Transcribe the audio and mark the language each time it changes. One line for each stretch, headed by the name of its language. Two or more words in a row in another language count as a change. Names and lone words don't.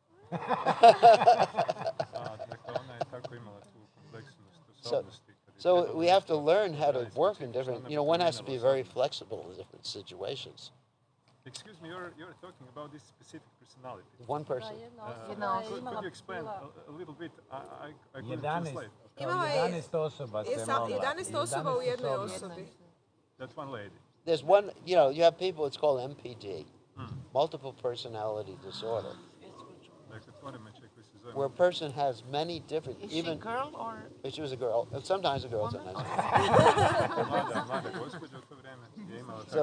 English: So we have to learn how to work in different, one has to be very flexible in different situations. Excuse me, you're talking about this specific personality. One person. Could you explain a little bit? I couldn't 11, translate.
Serbian: Imala je 11 osoba se molila. 11 osoba u jednoj osobi.
English: That's one lady. There's one, you have people, it's called MPD, multiple personality disorder, where a person has many different, Is even she a girl or? if she was a girl, sometimes a girl, sometimes a girl.